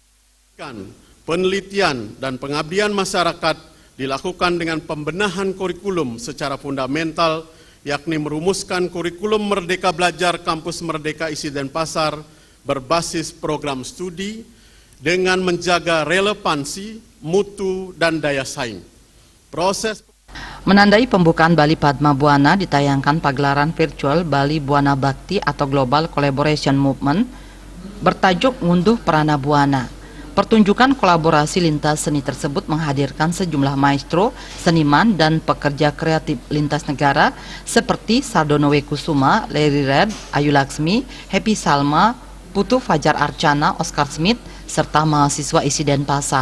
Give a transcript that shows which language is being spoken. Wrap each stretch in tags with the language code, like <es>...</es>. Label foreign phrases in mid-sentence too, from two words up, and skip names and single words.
<id>Penelitian dan pengabdian masyarakat dilakukan dengan pembenahan kurikulum secara fundamental, yakni merumuskan kurikulum Merdeka Belajar Kampus Merdeka ISI Denpasar berbasis program studi dengan menjaga relevansi, mutu, dan daya saing. Menandai pembukaan Bali Padma Buana ditayangkan pagelaran virtual Bali Buana Bakti atau Global Collaboration Movement bertajuk Ngunduh Perana Buana. Pertunjukan kolaborasi lintas seni tersebut menghadirkan sejumlah maestro, seniman, dan pekerja kreatif lintas negara seperti Sardono Wekusuma, Larry Red, Ayu Laksmi, Happy Salma, Putu Fajar Archana, Oscar Smith, serta mahasiswa ISI Denpasar.</id>